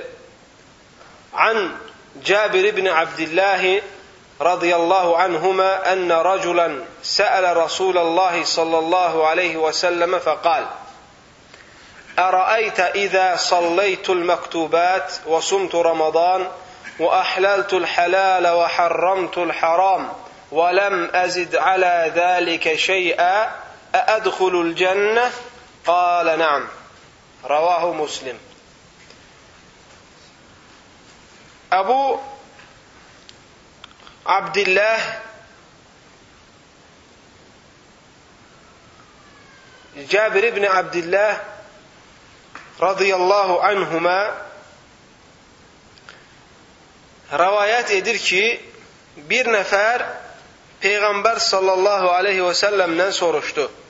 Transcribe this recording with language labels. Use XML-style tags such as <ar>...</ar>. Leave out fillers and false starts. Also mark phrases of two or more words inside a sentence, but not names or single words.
<ar>عن جابر بن عبد الله رضي الله عنهما أن رجلا سأل رسول الله صلى الله عليه وسلم فقال أرأيت إذا صليت المكتوبات وصمت رمضان وأحللت الحلال وحرمت الحرام وَلَمْ أَزِدْ عَلَى ذَٰلِكَ شَيْئًا أَأَدْخُلُ الْجَنَّةِ قَالَ نَعَمْ رواه مسلم.</ar> <az>Əbu Abdillah Cabir ibn Abdillah</az> <ar>رضي الله عنهما</ar> <az>rivayet edir ki, bir nəfər Peyğəmbər</az> <ar>صلى الله عليه وسلم</ar> <az>soruşdu.</az>